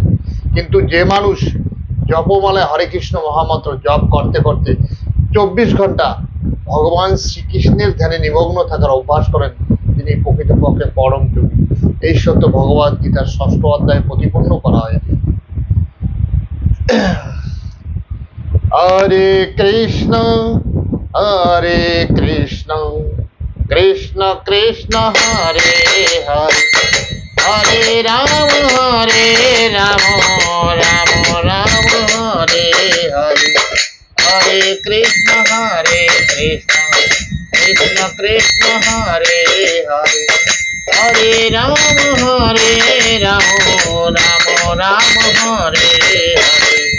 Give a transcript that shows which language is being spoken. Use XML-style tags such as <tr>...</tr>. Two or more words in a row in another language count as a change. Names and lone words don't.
<bn>কিন্তু যে মানুষ জপমালায় হরে কৃষ্ণ মহামন্ত্র জপ করতে করতে 24 ঘন্টা ভগবান শ্রীকৃষ্ণের ধ্যানে নিমগ্ন থাকার অভ্যাস করেন তিনি প্রকৃতপক্ষে পরম যোগী। এই সত্য ভগবদ গীতার 6ষ্ঠ অধ্যায়ে প্রতিপন্ন করা হয়েছে।</bn> <sa>হরে কৃষ্ণ হরে কৃষ্ণ কৃষ্ণ কৃষ্ণ হরে হরে হরে রাম রাম রাম হরে হরে হরে কৃষ্ণ কৃষ্ণ কৃষ্ণ হরে হরে হরে রাম রাম হরে হরে।</sa>